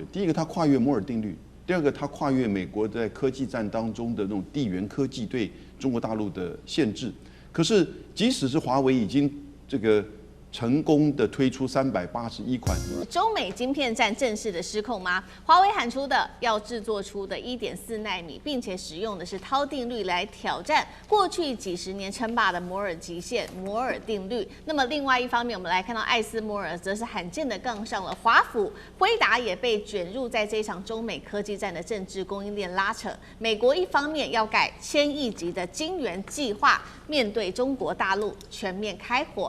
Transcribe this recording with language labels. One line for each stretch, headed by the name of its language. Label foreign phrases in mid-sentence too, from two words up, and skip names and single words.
Chinese: 第一個，它跨越摩爾定律；第二個，它跨越美國在科技戰當中的那種地緣科技對中國大陸的限制。可是，即使是華為已經這個成功的推出381款。中美晶片戰正式的失控嗎？華為喊出的要制作出的1.4奈米，並且使用的是涛定律來挑戰過去幾十年稱霸的摩爾極限摩爾定律。那麼另外一方面，我們來看到艾斯摩爾則是罕見的槓上了華府，輝達也被捲入在這場中美科技戰的政治供應鏈拉扯。美國一方面要蓋1000億級的晶圓計劃，面對中國大陸全面開火。